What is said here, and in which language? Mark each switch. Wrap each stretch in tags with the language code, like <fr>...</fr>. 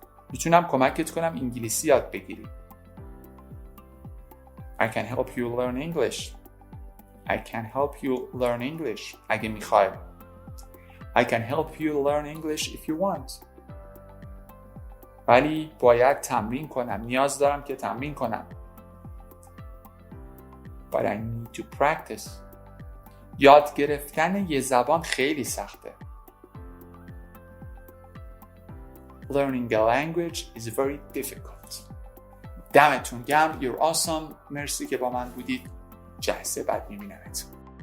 <fa>میتونم کمکت کنم انگلیسی یاد بگیری.</fa> <en>I can help you learn English.</en> <fa>اگه میخوای.</fa> <en>I can help you learn English if you want.</en> <fa>ولی باید تمرین کنم. نیاز دارم که تمرین کنم.</fa> <en>But I need to practice.</en> <fa>یاد گرفتن یه زبان خیلی سخته.</fa> <en>Learning a language is very difficult.</en> <fa>دمتون گرم.</fa> <en>You're awesome.</en> <fa>مرسی که با من بودید. جلسه بعد میبینمتون.</fa>